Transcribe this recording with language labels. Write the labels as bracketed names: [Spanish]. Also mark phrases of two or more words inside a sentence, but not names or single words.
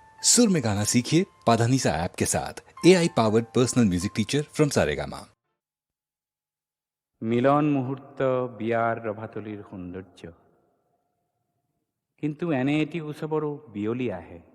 [Hindi] सुर में गाना सीखिए पाधानीसा ऐप के साथ। [English] AI powered personal music teacher from [Hindi] सारेगामा। [Assamese] মিলন মুহূৰ্ত বিয়াৰ ৰভাতলিৰ সৌন্দৰ্য, কিন্তু এনে এটি উৎসৱৰো বিয়লি আহে।